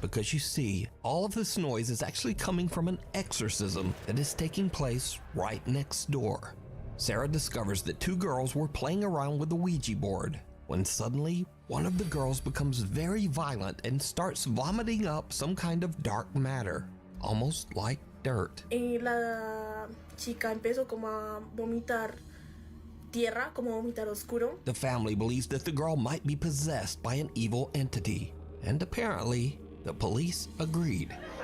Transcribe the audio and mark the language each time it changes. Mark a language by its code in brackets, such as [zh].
[en] Because you see, all of this noise is actually coming from an exorcism that is taking place right next door. Sarah discovers that two girls were playing around with the Ouija board, when suddenly, one of the girls becomes very violent and starts vomiting up some kind of dark matter, almost like dirt. [es] La chica empezó como a vomitar tierra, como a vomitar oscuro. [en] The family believes that the girl might be possessed by an evil entity, and apparently, the police agreed.